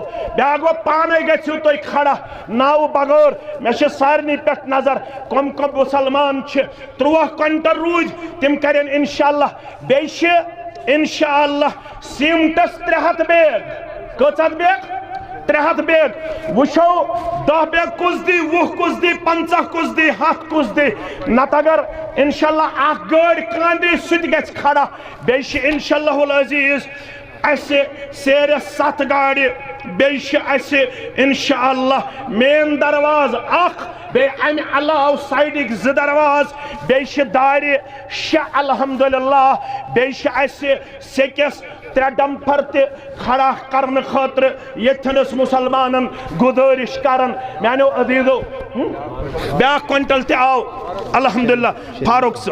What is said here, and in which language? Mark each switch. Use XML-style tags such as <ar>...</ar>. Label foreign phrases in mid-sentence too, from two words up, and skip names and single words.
<ks>بیٛاکھ گوٚو پانے گژھِو تُہۍ کھڑا ناو بغٲر مےٚ چھِ سارنٕے پٮ۪ٹھ نظر کم مسلمان چھِ 13 کوئنٹل روٗدۍ تِم کرن</ks> <ar>انشاءاللہ</ar> <ks>بیٚیہِ چھِ</ks> <ar>انشاءاللہ</ar> <ks>سیمٹس 300 بیگ کٔژ ہتھ بیگ 300 بیگ وٕچھو 10 بیگ کُس دی 20 کُس دی 50 کُس دی 100 کُس دی نت اگر</ks> <ar>انشاءاللہ</ar> <ks>اکھ گٲڑۍ کانٛہہ دی سُہ تہِ گژھِ کھڑا بیٚیہِ چھِ</ks> <ar>انشاءاللہ العزیز</ar> <ks>اسہِ سیرٮ۪س 7 گاڑِ بیٚیہِ چھِ اسہِ</ks> <ar>انشاءاللہ</ar> <ks>مین درواز اکھ بیٚیہِ امہِ علاوٕ سایڈٕکۍ 2 درواز بیٚیہِ چھِ دارِ 6</ks> <ar>الحمدللہ</ar> <ks>بیٚیہِ چھِ اسہِ سیٚکٮ۪س 3 ڈمپر تہِ کھڑا کرنہٕ خٲطرٕ ییٚتھٮ۪نس مسلمانن گُزٲرِش کران میانیو عزیزو بیٛاکھ کوئنٹل تہِ آو</ks> <ar>الحمدللہ</ar> <ks>فاروق</ks>